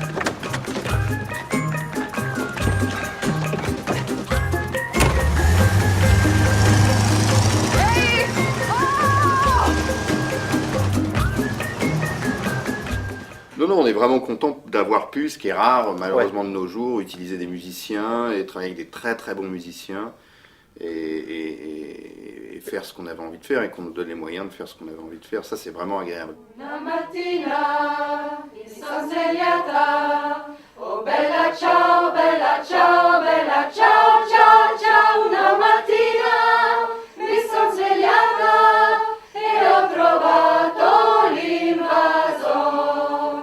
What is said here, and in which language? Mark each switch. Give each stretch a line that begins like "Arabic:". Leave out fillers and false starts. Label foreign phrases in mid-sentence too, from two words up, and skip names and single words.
French: Non, on est vraiment content d'avoir pu, ce qui est rare malheureusement de nos jours, utiliser des musiciens et travailler avec des très très bons musiciens et faire ce qu'on avait envie de faire et qu'on nous donne les moyens de faire ce qu'on avait envie de faire. Ça, c'est vraiment agréable.
Italian: Una mattina mi son svegliata, oh bella ciao, bella ciao, bella ciao, ciao, ciao. Una mattina mi son svegliata e ho trovato l'invasor.